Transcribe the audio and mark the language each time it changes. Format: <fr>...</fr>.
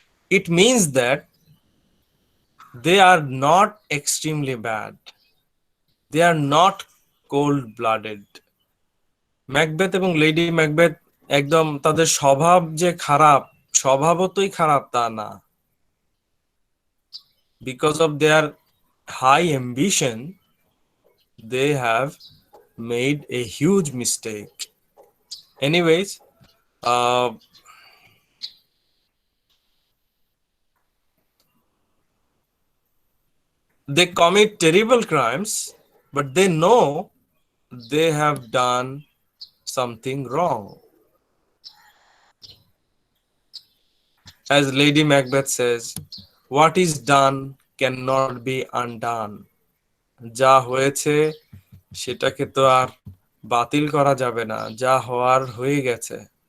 <en>It means that they are not extremely bad. They are not cold blooded.</en> <bn>Macbeth এবং lady Macbeth একদম তাদের স্বভাব যে খারাপ, স্বভাবতই খারাপ তা না।</bn> <en>Because of their high ambition, they have made a huge mistake. Anyways, they commit terrible crimes, but they know they have done something wrong. As Lady Macbeth says, what is done cannot be undone.</en> <bn>যা হয়েছে সেটাকে তো আর বাতিল করা যাবে না, যা হওয়ার হয়ে গেছে।</bn>